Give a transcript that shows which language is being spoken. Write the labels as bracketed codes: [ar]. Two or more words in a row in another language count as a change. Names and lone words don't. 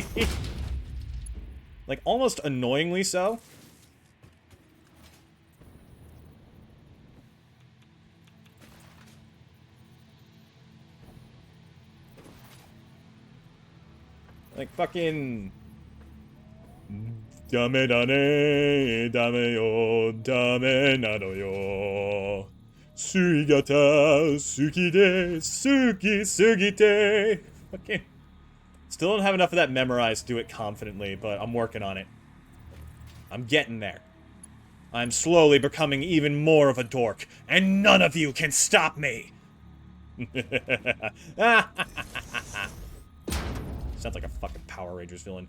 [en] Like, almost annoyingly so. Like, fucking... [ja] Dame dane, dame yo, dame nano yo. Suigata, suki de, suki sugite. [en] Fucking... Still don't have enough of that memorized to do it confidently, but I'm working on it. I'm getting there. I'm slowly becoming even more of a dork, and none of you can stop me! Sounds like a fucking Power Rangers villain.